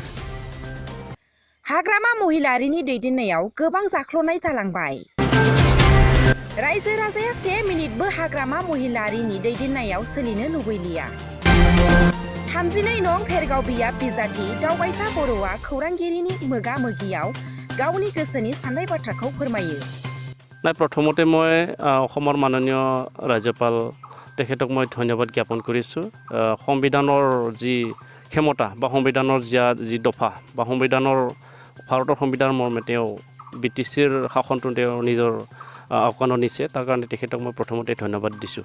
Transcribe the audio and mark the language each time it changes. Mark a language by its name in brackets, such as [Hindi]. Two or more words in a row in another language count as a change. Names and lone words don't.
[Bodo] हाग्रामा महिलारिनि दैदेननायाव गोबां जाख्ल'नाय जालांबाय। रायजो राजाया 1 मिनिटबो हाग्रामा महिलारिनि दैदेननायाव सोलिनो लुबैलिया। 32 नं भेरगाव बियाब बिजाथि दावबायसा बर'आ खौरांगिरिनि मोगा-मोगियाव गावनि गोसोनि साननाय बाथ्राखौ फोरमायो। [Assamese] প্ৰথমতে মই অসমৰ মাননীয় ৰাজ্যপাল তেখেতক মই ধন্যবাদ জ্ঞাপন কৰিছোঁ। সংবিধানৰ যি ক্ষমতা বা সংবিধানৰ যি দফা বা ভাৰতৰ সংবিধানৰ মৰ্মে তেওঁ বিটিচিৰ শাসনটো তেওঁ নিজৰ আওকাণত নিছে, তাৰ কাৰণে তেখেতক মই প্ৰথমতে ধন্যবাদ দিছোঁ।